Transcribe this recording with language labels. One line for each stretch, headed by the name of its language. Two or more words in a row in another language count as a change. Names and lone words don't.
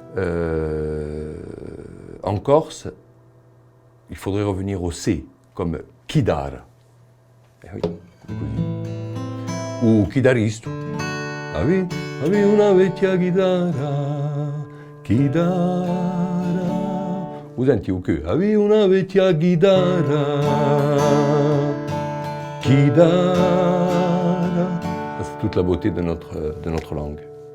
French: En Corse, il faudrait revenir au C, comme chitarra. Oui, ou chitarristo.
Corsican: Avevi una vecchia chitarra. Vous senti o che? Avevi una vecchia chitarra.
French: C'est toute la beauté de notre langue.